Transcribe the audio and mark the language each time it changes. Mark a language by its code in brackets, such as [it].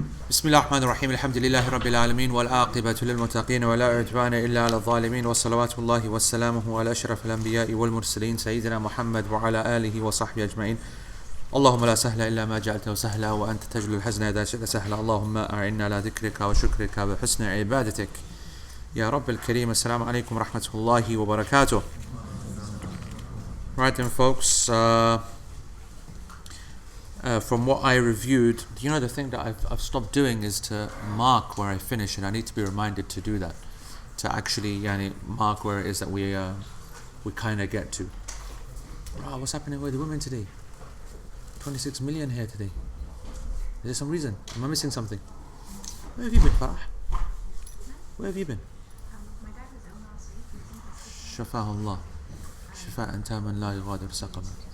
[ar] بسم الله الرحمن الرحيم الحمد لله رب العالمين والعاقبة للمتقين ولا عدوان إلا على الظالمين وصلوات الله وسلامه على أشرف الأنبياء والمرسلين سيدنا محمد وعلى آله وصحبه أجمعين. اللهم لا سهل إلا ما جعلته سهلا وأنت تجعل الحزن إذا شئت سهلا. اللهم أعنا على ذكرك وشكرك وحسن عبادتك يا رب الكريم. السلام عليكم ورحمة الله وبركاته. [en] Right then, folks, from what I reviewed, the thing that I've stopped doing is to mark where I finish, and I need to be reminded to do that, to actually mark where it is that we kind of get to. Wow, what's happening with the women today? 26 million here today. Is there some reason? Am I missing something? Where have you been, Farah? Where have you been? My dad was ill last week. [ar] شفاه الله شفاء تاما لا يغادر سقما.